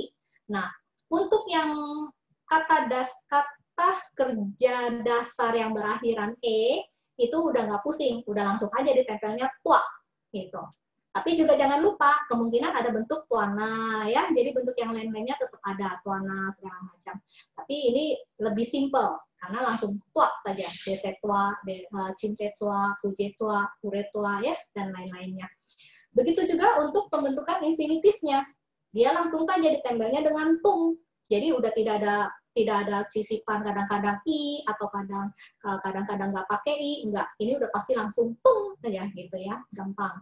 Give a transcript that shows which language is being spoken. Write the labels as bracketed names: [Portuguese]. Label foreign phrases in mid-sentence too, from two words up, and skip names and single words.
[Indonesian] Nah, untuk yang kata kerja dasar yang berakhiran e, itu udah nggak pusing, udah langsung aja ditempelnya tua gitu. Tapi juga jangan lupa kemungkinan ada bentuk tuana ya. Jadi bentuk yang lain-lainnya tetap ada tuana segala macam. Tapi ini lebih simple karena langsung tua saja, [Pali] desetua, cintetua, pujetua, puretua [Indonesian] ya dan lain-lainnya. Begitu juga untuk pembentukan infinitifnya. Dia langsung saja ditempelnya dengan tung. Jadi udah tidak ada sisipan kadang-kadang i atau kadang-kadang nggak pakai i, enggak. Ini udah pasti langsung tung saja gitu ya, gampang.